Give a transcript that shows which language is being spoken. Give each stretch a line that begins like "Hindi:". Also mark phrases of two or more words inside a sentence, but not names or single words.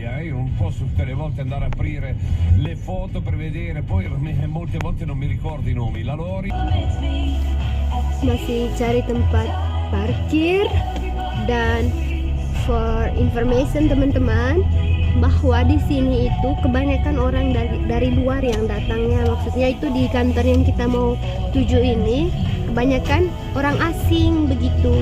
Italian: Io non posso tutte le volte andare a aprire le foto per vedere, poi molte volte non mi ricordo i nomi. La Lori
Indonesian: Masih cari tempat parkir, dan
English: for information
Indonesian: teman-teman, bahwa di sini itu kebanyakan orang dari luar yang datangnya, maksudnya itu di kantor yang kita mau tuju ini kebanyakan orang asing begitu.